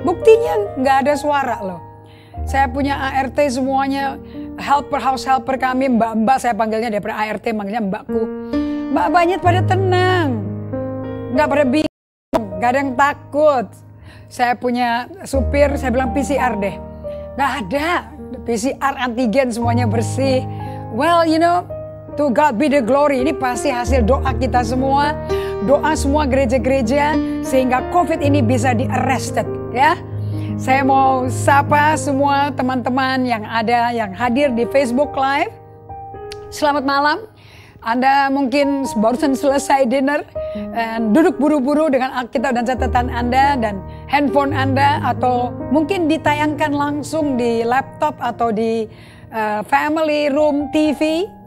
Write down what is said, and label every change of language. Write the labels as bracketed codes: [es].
[id] Buktinya nggak ada suara loh. Saya punya ART semuanya, house helper kami, mbak-mbak saya panggilnya daripada ART, manggilnya mbakku. Mbak-mbaknya pada tenang, nggak pada bingung, nggak ada yang takut. Saya punya supir, saya bilang PCR deh. Nggak ada, PCR antigen semuanya bersih. [en] Well, you know, to God be the glory. [id] Ini pasti hasil doa kita semua. Doa semua gereja-gereja sehingga COVID ini bisa di-arrested ya. Saya mau sapa semua teman-teman yang hadir di Facebook Live. Selamat malam. Anda mungkin barusan selesai dinner dan duduk buru-buru dengan Alkitab dan catatan Anda dan handphone Anda, atau mungkin ditayangkan langsung di laptop atau di family room TV.